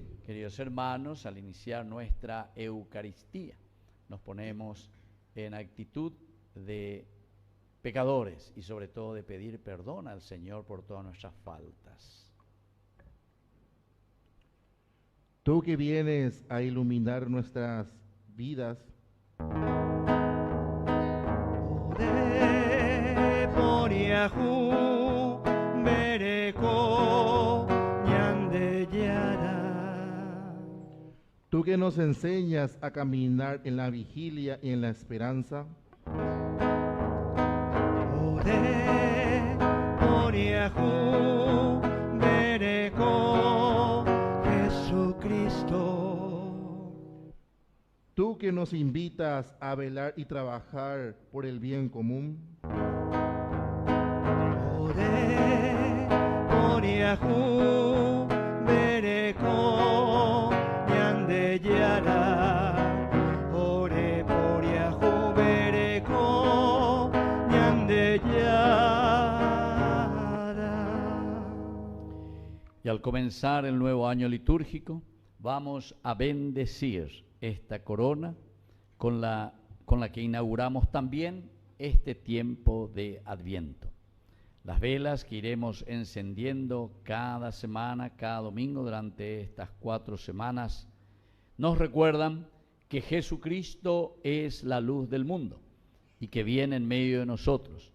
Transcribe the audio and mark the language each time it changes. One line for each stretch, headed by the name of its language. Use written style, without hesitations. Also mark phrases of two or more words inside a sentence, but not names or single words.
Spanish: Queridos hermanos, al iniciar nuestra Eucaristía, nos ponemos en actitud de pecadores y sobre todo de pedir perdón al Señor por todas nuestras faltas. Tú que vienes a iluminar nuestras vidas,
Eastern Bolivian Guaraní: poriaju bereko ñande yara.
Spanish: Tú que nos enseñas a caminar en la vigilia y en la esperanza.
Eastern Bolivian Guaraní: Ore poriaju bereko Jesucristo.
Spanish: Tú que nos invitas a velar y trabajar por el bien común.
Eastern Bolivian Guaraní: Ore poriaju bereko ñande yara. Ore poriaju bereko ñande yara.
Spanish: Y al comenzar el nuevo año litúrgico, vamos a bendecir esta corona con la que inauguramos también este tiempo de Adviento. Las velas que iremos encendiendo cada semana, cada domingo durante estas 4 semanas, nos recuerdan que Jesucristo es la luz del mundo y que viene en medio de nosotros.